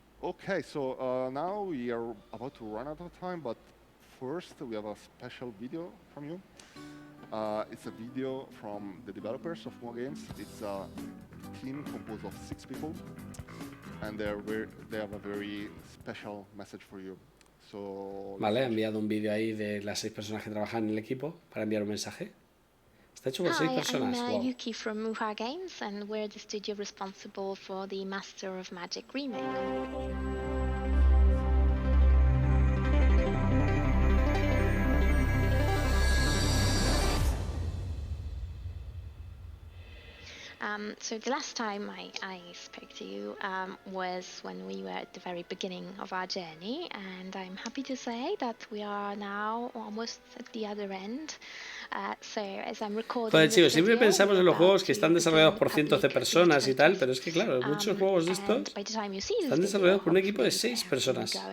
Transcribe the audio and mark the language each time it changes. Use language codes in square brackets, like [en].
[en] Okay, so now we are about to run out of time, but first we have a special video from you. It's a video from the developers of Wargamers. It's a team composed of 6 people, and they have a very special message for you. So, [es] vale, he enviado un vídeo ahí de las 6 personas que trabajan en el equipo para enviar un mensaje. Está hecho por 6 personas. [en] I'm Yuki from Wargamers, and we're the studio responsible for the Master of Magic remake. So the last time I spoke to you was when we were at the very beginning of our journey, and I'm happy to say that we are now almost at the other end. [es] Joder, chicos, siempre pensamos en los juegos que están desarrollados por cientos de personas y tal, pero es que claro, muchos juegos de estos están desarrollados por un equipo de 6 personas.